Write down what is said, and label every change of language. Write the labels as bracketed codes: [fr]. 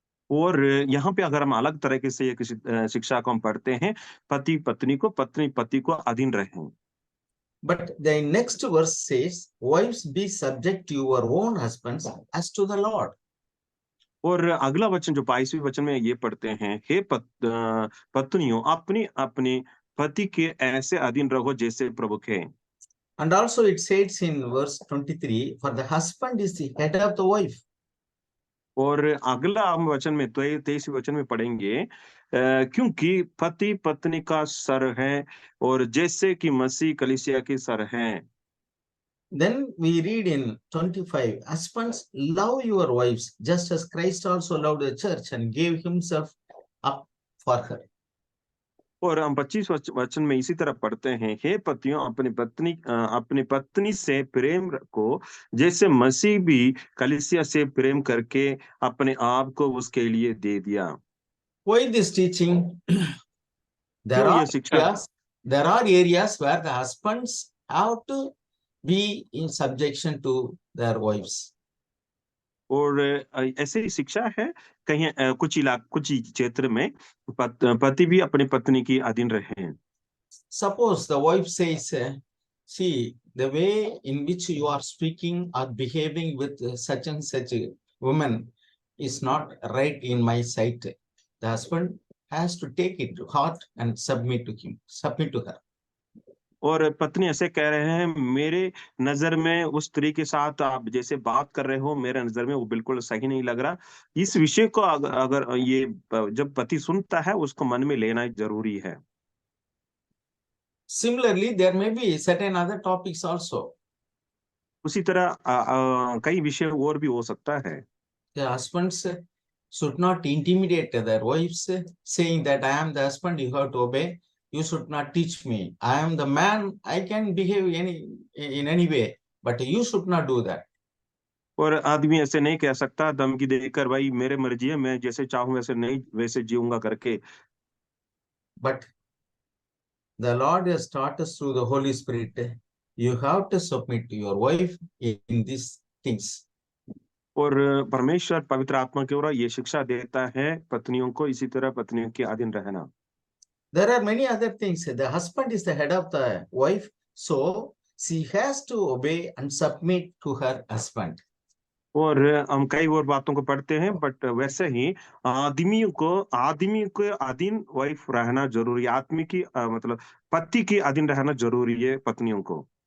[hi] और यहाँ पे अगर हम अलग तरीके से एक शिक्षा को हम पढ़ते हैं, पति पत्नी को, पत्नी पति को अधीन रहें। [en] But the next verse says, wives be subject to your own husbands as to the Lord. [hi] और अगला वचन जो 22वें वचन में ये पढ़ते हैं, हे पत्नियों अपनी अपनी पति के ऐसे अधीन रहो जैसे प्रभु के। [en] And also it says in verse 23, for the husband is the head of the wife. [hi] और अगला हम वचन में 23वें वचन में पढ़ेंगे, क्योंकि पति पत्नी का सर है और जैसे कि मसीह कलीसिया के सर हैं। [en] Then we read in 25, husbands, love your wives just as Christ also loved the church and gave himself up for her. [hi] और हम 25 वचन में इसी तरह पढ़ते हैं, हे पतियों अपनी पत्नी से प्रेम रखो जैसे मसीह भी कलीसिया से प्रेम करके अपने आप को उसके लिए दे दिया। [en] Why this teaching? there [hi] क्यों [en] are [hi] ये शिक्षा? [en] there are areas where the husbands have to be in subjection to their wives. [hi] और ऐसे ही शिक्षा है कहीं कुछ क्षेत्र में पति भी अपनी पत्नी की अधीन रहे। [en] Suppose the wife says, see, the way in which you are speaking or behaving with such and such a woman is not right in my sight. The husband has to take it to heart and submit to her. [hi] और पत्नी ऐसे कह रहे हैं, मेरे नज़र में उस स्त्री के साथ आप जैसे बात कर रहे हो, मेरे नज़र में वो बिल्कुल सही नहीं लग रहा। इस विषय को अगर ये जब पति सुनता है, उसको मन में लेना ज़रूरी है। [en] Similarly, there may be certain other topics also. [hi] उसी तरह कई विषय और भी हो सकता है। [en] The husbands should not intimidate their wives, saying that I am the husband, you have to obey. You should not teach me. I am the man, I can behave in any way, but you should not do that. [hi] और आदमी ऐसे नहीं कह सकता धमकी देकर, भाई मेरे मर्जी है, मैं जैसे चाहूँ वैसे जीऊँगा करके। [en] But the Lord has taught us through the Holy Spirit, you have to submit to your wife in these things. [hi] और परमेश्वर पवित्र आत्मा के द्वारा ये शिक्षा देता है पत्नियों को इसी तरह पत्नियों के अधीन रहना। [en] There are many other things. The husband is the head of the wife, so she has to obey and submit to her husband. [hi] और हम कई और बातों को पढ़ते हैं, बट वैसे ही आदमी के अधीन वाइफ रहना जरूरी है। आदमी की मतलब पति के अधीन रहना जरूरी है पत्नियों को।